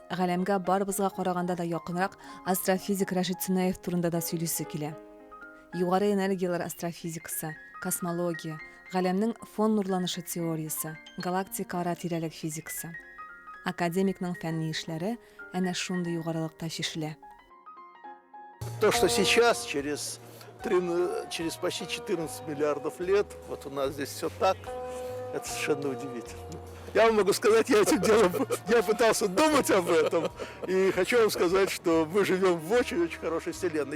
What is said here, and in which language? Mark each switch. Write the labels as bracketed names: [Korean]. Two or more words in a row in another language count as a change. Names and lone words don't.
[Tatar] Галәмгә барыбызга караганда да якынрак астрофизик Рашид Сунаев турында да сөйлисе килә. Югары энергиялар астрофизикасы, космология, галәмнең фон нурланышы теориясы, галактика-ара тирәлек физикасы. Академикның фәнни эшләре әнә шундый югарылыкта чишелә. [Russian] То, что сейчас, через почти 14 миллиардов лет, вот у нас здесь все так, это совершенно удивительно. Я вам могу сказать, я этим делом, я пытался думать об этом, и хочу вам сказать, что мы живем в очень-очень хорошей вселенной.